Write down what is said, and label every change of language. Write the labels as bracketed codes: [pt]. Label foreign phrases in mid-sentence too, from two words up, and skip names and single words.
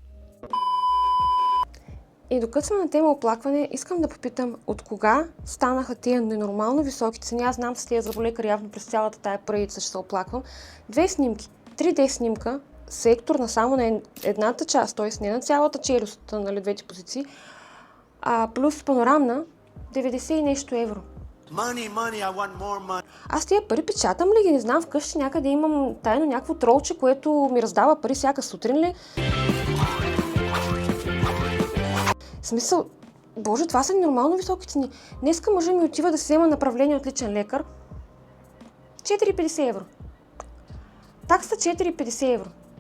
[bg] И докато сме на тема оплакване, искам да попитам от кога станаха тия ненормално високи цени. Аз знам с тия зъболекари явно през цялата тая поредица ще се оплаквам. 2 снимки, 3D снимка, сектор на само на едната част, т.е. не на цялата челюст, нали, двете позиции, плюс панорамна, 90 и нещо евро. [en] Money, I want more money. [bg] Аз тия пари печатам ли ги? Не знам, вкъщи някъде имам тайно някакво тролче, което ми раздава пари всяка сутрин ли? В смисъл, боже, това са нормално високи цени. Днеска мъжа ми отива да си взема направление от личен лекар. 4,50 евро. Такса 4,50 евро.